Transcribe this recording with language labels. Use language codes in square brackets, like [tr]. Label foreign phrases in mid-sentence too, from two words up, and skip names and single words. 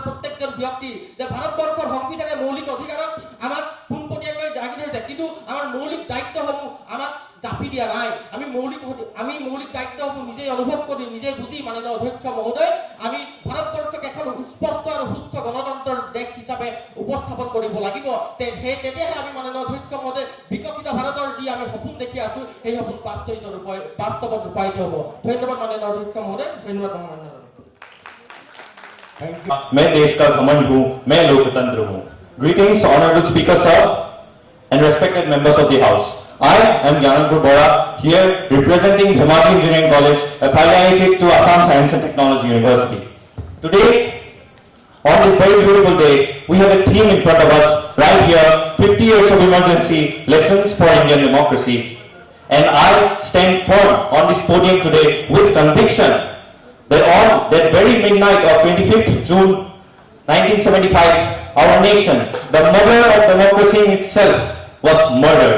[as] প্ৰত্যেকজন ব্যক্তি যে ভাৰতবৰ্ষৰ সংবিধানে মৌলিক অধিকাৰক আমাক পোনপটীয়াকৈ দাগি ধৰিছে কিন্তু আমাৰ মৌলিক দায়িত্বসমূহ আমাক জাপি দিয়া নাই আমি মৌলিক দায়িত্বসমূহ নিজেই অনুভৱ কৰি নিজেই বুজি মাননীয় অধ্যক্ষ মহোদয় আমি ভাৰতবৰ্ষক এখন স্পষ্ট আৰু সুস্থ গণতন্ত্ৰৰ দেশ হিচাপে উপস্থাপন কৰিব লাগিব তেতিয়াহে আমি মাননীয় অধ্যক্ষ মহোদয় বিকশিত ভাৰতৰ যি আমি সপোন দেখি আছো সেই সপোন বাস্তৱত ৰূপায়িত হ'ব ধন্যবাদ মাননীয় অধ্যক্ষ মহোদয় ধন্যবাদ [hi] मैं देश का घमंड हूँ मैं लोकतंत्र हूँ [en] Greetings honorable speaker sir and respected members of the house I am Gyananpur Bora here representing Dhemaji Engineering College affiliated to Assam Science and Technology University today on this very beautiful day we have a theme in front of us right here 50 years of emergency lessons for Indian democracy and I stand firm on this podium today with conviction that on that very midnight of 25th June 1975, our nation, the mother of democracy in itself, was murdered.